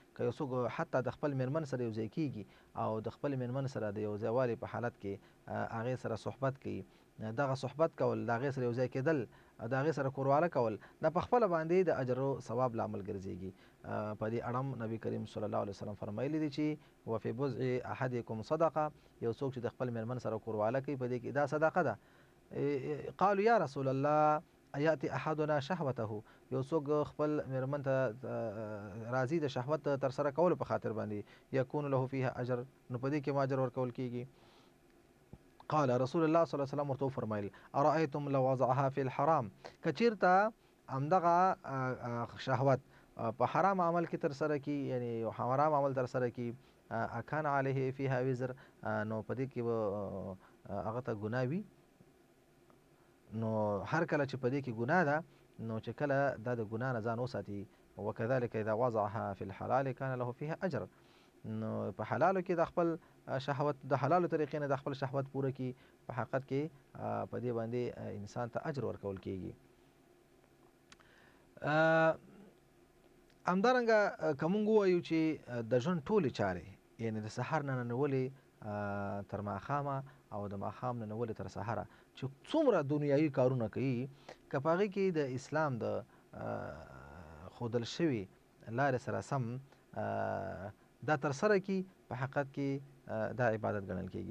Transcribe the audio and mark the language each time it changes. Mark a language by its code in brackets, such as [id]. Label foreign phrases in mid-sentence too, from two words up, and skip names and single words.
[ps] که یو څوک حتی د خپل میرمن سره یو ځای کیږي او د خپل میرمن سره د یو ځایوالي په حالت کې هغې سره صحبت کوي، دغه صحبت کول، د هغې سره یو ځای کېدل، د هغې سره کورواله کول، دا په خپله باندې د اجر او ثواب لامل ګرځېږي. په دې اړم نبی کریم [ar] صلی الله علیه وسلم [ps] فرمایلی دی چې [ar] وفي بضع احدکم صدقه، [ps] یو څوک چې د خپل میرمن سره کورواله کوي په دې کې دا صدقه ده. [ar] قالوا یا رسول الله ایاتی احدنا شهوته، [ps] یو څوک خپل میرمن ته راځي د شهوت ترسره کولو په خاطر باندې، [ar] یکون له فیها اجر، [ps] نو په دې کې ما اجر ورکول کیږي. [ar] قال رسول الله صلی الله علیه وسلم [ps] ورته وفرمایل [ar] ارأیتم لو وضعها فی الحرام، [ps] که چیرته همدغه شهوت په حرام عمل کې ترسره کی، یعنی یو حرام عمل ترسره کی، [ar] اکان علیه فیها وزر، [ps] نو په دې کې به هغه ته ګناه وي. نو هر کله چې په دې کې ګناه ده، نو چې کله دا د ګناه نه ځان وساتي، [ar] وکذلک اذا وضعها فی الحلال کان له فیها اجر، [ps] نو په حلالو کې د خپل شهوت د حلالو طریقې نه د خپل شهوت پوره کی، په حقیقت کې په دې باندې انسان ته اجر ورکول کیږي. همدارنګه که موږ ووایو چې د ژوند ټولې چارې، یعنی د سحر نه ننولې تر ماښامه او د ماښام نه ننولې تر سحره چې څومره دنیایي کارونه کوي، که په هغې کې د اسلام د ښودل شوي لارې سره سم دا ترسره کي، په حقیقت کې دا عبادت ګڼل کیږي.